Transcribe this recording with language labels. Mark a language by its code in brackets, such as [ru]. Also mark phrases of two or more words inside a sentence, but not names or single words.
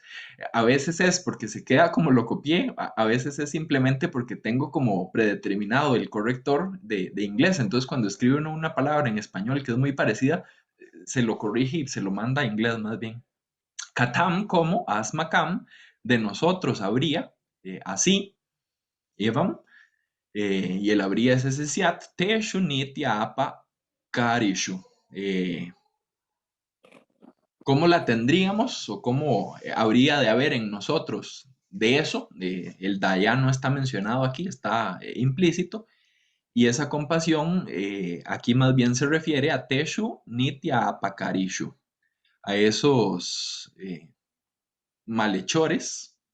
[es] A veces es porque se queda como lo copié, a veces es simplemente porque tengo como predeterminado el corrector de inglés. Entonces, cuando escribe uno una palabra en español que es muy parecida, se lo corrige y se lo manda a inglés más bien. Katam como asmakam, de nosotros habría, así, Evam, y el habría es ese siat, [sa] teshu nitya apa karishu. [es] ¿Cómo la tendríamos o cómo habría de haber en nosotros de eso? El Daya no está mencionado aquí, está implícito. Y esa compasión aquí más bien se refiere a [sa] Teshu Nitya Apakarishu, [es] a esos malhechores.